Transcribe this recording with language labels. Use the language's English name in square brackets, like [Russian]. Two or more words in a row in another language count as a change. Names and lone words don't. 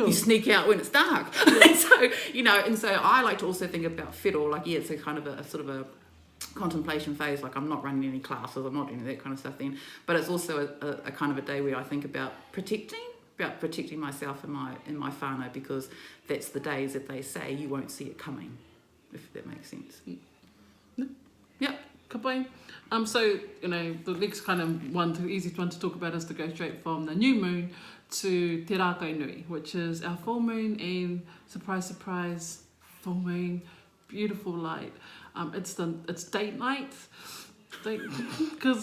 [English] You sneak out when it's dark. and so I like to also think about whiro, it's a kind of a sort of a contemplation phase, I'm not running any classes, I'm not doing that kind of stuff then, but it's also a kind of a day where I think about protecting myself and my whānau, because that's the days that they say you won't see it coming, if that makes sense. No. Yep. [Māori] Ka pai. [English] So, you know, the next kind of one, the easiest one to talk about is to go straight from the new moon to Te Rākau Nui, which is our full moon, and surprise, surprise, full moon, beautiful light. It's date night. Because